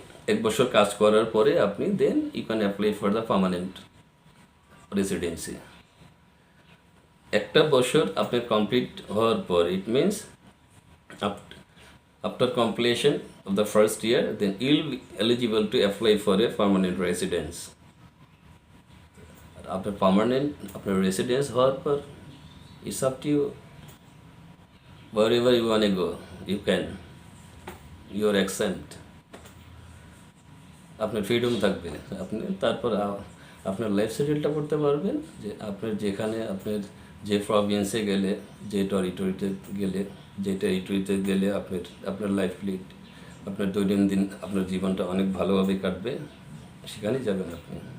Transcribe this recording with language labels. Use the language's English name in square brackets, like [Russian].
[Bangla] 1 বছর কাজ করার পরে আপনি [English] Then you can apply for the permanent residency. [Bangla] 1 বছর আপনার কমপ্লিট হওয়ার পর [English] It means after completion of the first year then you'll be eligible to apply for a permanent residence. After permanent [Bangla] আপনার residence হওয়ার পর [English] it's up to you, wherever you want to go you can, you're exempt, [Bangla] আপনার freedom থাকবে, আপনি তারপর আপনার life সেটেলটা করতে পারবেন যে আপনার যেখানে আপনার যে প্রভিন্সে গেলে, যে টেরিটরিতে গেলে আপনার লাইফ লিড, আপনার দৈনন্দিন আপনার জীবনটা অনেক ভালোভাবে কাটবে, সেখানেই যাবেন আপনি।